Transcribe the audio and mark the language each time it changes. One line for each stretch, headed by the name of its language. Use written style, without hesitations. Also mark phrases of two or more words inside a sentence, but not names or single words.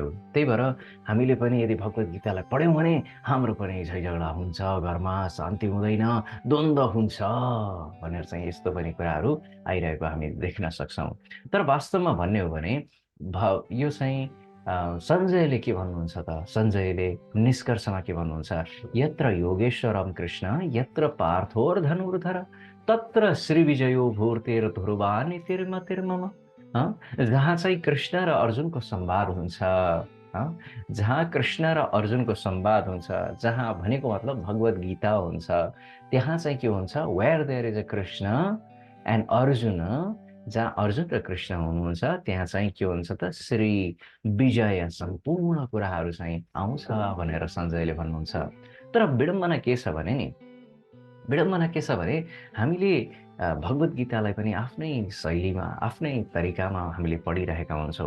Nepali: त्यही भएर हामीले पनि यदि भगवत गीतालाई पढ्यौँ भने हाम्रो पनि झैझगडा हुन्छ, घरमा शान्ति हुँदैन, द्वन्द्व हुन्छ भनेर चाहिँ यस्तो पनि कुराहरू आइरहेको हामी देख्न सक्छौँ। तर वास्तवमा भन्ने हो भने यो चाहिँ सञ्जयले के भन्नुहुन्छ त? सञ्जयले निष्कर्षमा के भन्नुहुन्छ?
Sanskrit: यत्र योगेश्वरम कृष्ण यत्र पार्थोर्धनुर्धर, तत्र श्रीविजयो भूर्तेर्ध्रुवा नीतिर्मतिर्मम।
Nepali: जहाँ चाहिँ कृष्ण र अर्जुनको संवाद हुन्छ, जहाँ कृष्ण र अर्जुनको संवाद हुन्छ, जहाँ भनेको मतलब भगवत गीता हुन्छ, त्यहाँ चाहिँ के हुन्छ,
English: where there is a Krishna and Arjun,
Nepali: जहाँ अर्जुन र कृष्ण हुनुहुन्छ त्यहाँ चाहिँ के हुन्छ त, श्री विजय सम्पूर्ण कुराहरू चाहिँ आउँछ भनेर सञ्जयले भन्नुहुन्छ। तर विडम्बना के छ भने नि, विडम्बना के छ भने हामीले भगवत गीतालाई पनि आफ्नै शैलीमा, आफ्नै तरिकामा हामीले पढिरहेका हुन्छौँ।